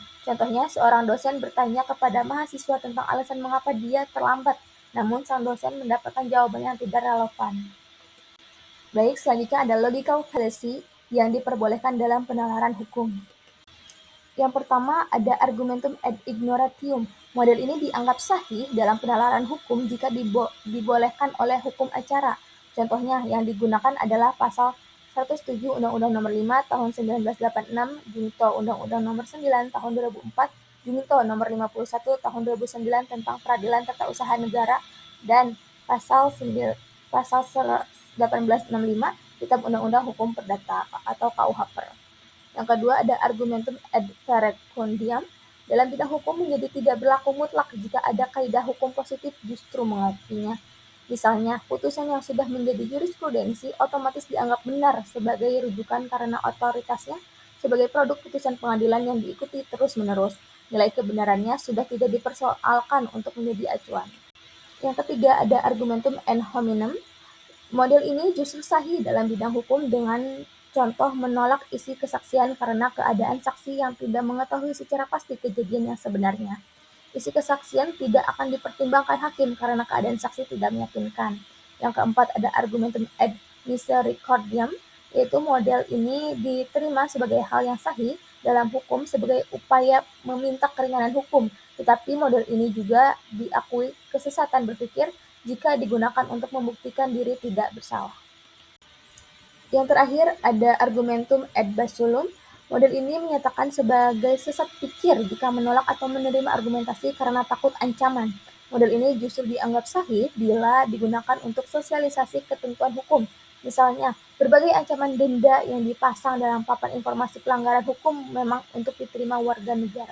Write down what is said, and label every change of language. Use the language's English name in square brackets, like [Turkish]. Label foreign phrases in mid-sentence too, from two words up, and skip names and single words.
[Indonesian] Contohnya, seorang dosen bertanya kepada mahasiswa tentang alasan mengapa dia terlambat, namun sang dosen mendapatkan jawaban yang tidak relevan. Baik, selanjutnya ada [English] logical fallacy [Indonesian] yang diperbolehkan dalam penalaran hukum. Yang pertama ada [Latin] argumentum ad ignorantium. [Indonesian] Model ini dianggap sahih dalam penalaran hukum jika dibolehkan oleh hukum acara. Contohnya yang digunakan adalah pasal 107 Undang-Undang Nomor 5 Tahun 1986, Junto Undang-Undang Nomor 9 Tahun 2004, Junto Nomor 51 Tahun 2009 tentang Peradilan Tata Usaha Negara, dan pasal 1865 Kitab Undang-Undang Hukum Perdata atau KUH-PER. Yang kedua ada [Latin] argumentum ad verecundiam. [Indonesian] Dalam bidang hukum menjadi tidak berlaku mutlak jika ada kaidah hukum positif justru mengakinya. Misalnya, putusan yang sudah menjadi jurisprudensi otomatis dianggap benar sebagai rujukan karena otoritasnya sebagai produk putusan pengadilan yang diikuti terus-menerus. Nilai kebenarannya sudah tidak dipersoalkan untuk menjadi acuan. Yang ketiga ada [Latin] argumentum ad hominem. [Indonesian] Model ini justru sahih dalam bidang hukum dengan contoh menolak isi kesaksian karena keadaan saksi yang tidak mengetahui secara pasti kejadian yang sebenarnya. Isi kesaksian tidak akan dipertimbangkan hakim karena keadaan saksi tidak meyakinkan. Yang keempat ada [Latin] argumentum ad misericordiam, [Indonesian] yaitu model ini diterima sebagai hal yang sahih dalam hukum sebagai upaya meminta keringanan hukum, tetapi model ini juga diakui kesesatan berpikir jika digunakan untuk membuktikan diri tidak bersalah. Yang terakhir ada [Latin] argumentum ad basulum. [Indonesian] Model ini menyatakan sebagai sesat pikir jika menolak atau menerima argumentasi karena takut ancaman. Model ini justru dianggap sahih bila digunakan untuk sosialisasi ketentuan hukum. Misalnya, berbagai ancaman denda yang dipasang dalam papan informasi pelanggaran hukum memang untuk diterima warga negara.